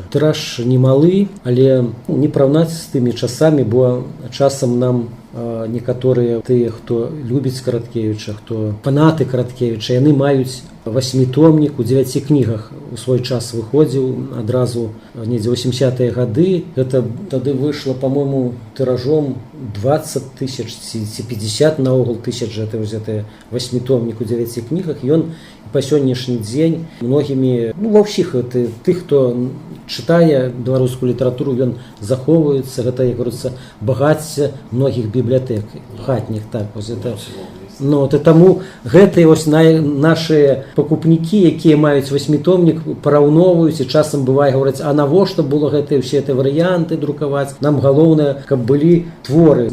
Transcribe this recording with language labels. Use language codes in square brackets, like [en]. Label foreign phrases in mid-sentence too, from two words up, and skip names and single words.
[be] Тыраж немалы, але не параўнаць з тымі часамі, бо часам нам некаторыя тыя, хто любіць Караткевіча, хто фанаты Караткевіча, яны маюць 8-томнік у 9 кнігах. У свой час выходзіў адразу недзе 80-е гады. Гэта тады выйшла, па-мойму, тыражом 20 тысяч ці 50 наогул тысяч [ru] это восьмитомник у 9 книгах, и он [be] по сённяшні дзень многімі, ва ўсіх тых, хто чытае беларускую літаратуру, ён захоўваецца, гэта, як говорится, багацце многіх бібліятэк хатніх, так, таму гэтыя нашыя пакупнікі, якія маюць восьмитомнік, параўноўваюць, і часам бывае гавораць, а навошта было гэтыя ўсе варыянты друкаваць, нам галоўнае, каб былі творы.